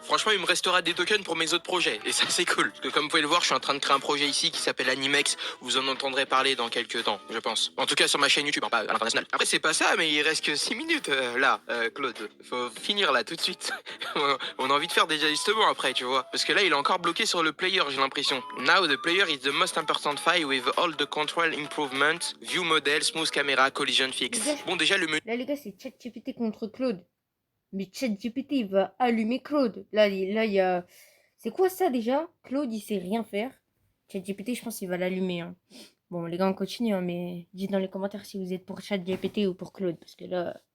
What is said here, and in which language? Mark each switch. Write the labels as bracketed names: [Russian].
[French] Franchement, il me restera des tokens pour mes autres projets. Et ça c'est cool. Parce que comme vous pouvez le voir, je suis en train de créer un projet ici qui s'appelle Animex. Vous en entendrez parler dans quelques temps, je pense. En tout cas sur ma chaîne YouTube, pas à l'international. Après c'est pas ça, mais il reste que 6 minutes là, Claude. Faut finir là tout de suite. On a envie de faire des ajustements après, tu vois. Parce que là, il est encore bloqué sur le player, j'ai l'impression. [English] Now the player is the most important file with all the control improvements, view model, smooth camera, collision fix. [French] Bon, déjà le menu. Là, les gars, c'est ChatGPT contre Claude. Mais ChatGPT, il va allumer Claude. Là, il y a... C'est quoi ça déjà? Claude, il sait rien faire. ChatGPT, je pense qu'il va l'allumer. Bon. Bon, les gars, on continue, hein, mais dites dans les commentaires si vous êtes pour ChatGPT ou pour Claude, parce que là...